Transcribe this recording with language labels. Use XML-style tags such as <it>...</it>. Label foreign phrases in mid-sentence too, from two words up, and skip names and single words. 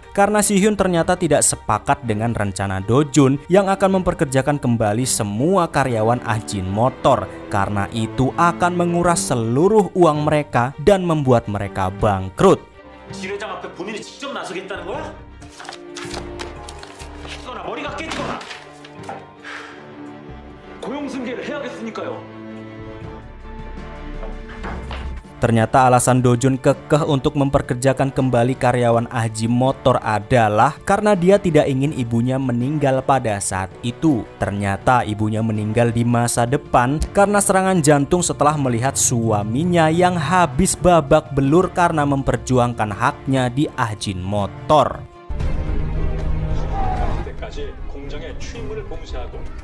<id>Karena Si Hyun ternyata tidak sepakat dengan rencana Do Jun yang akan memperkerjakan kembali semua karyawan Ahjin Motor. Karena itu akan menguras seluruh uang mereka dan membuat mereka bangkrut.</id> <ko>지회장 앞에 본인이 직접 나서겠다는 거야? 깨지거나 머리가 깨지거나 고용승계를 해야겠으니까요.</ko> <id>Ternyata alasan Do Jun kekeh untuk memperkerjakan kembali karyawan Ahjin Motor adalah karena dia tidak ingin ibunya meninggal pada saat itu. Ternyata ibunya meninggal di masa depan karena serangan jantung setelah melihat suaminya yang habis babak belur karena memperjuangkan haknya di Ahjin Motor.</id> <ko>그때까지 공정의 추임물을 봉쇄하고</ko>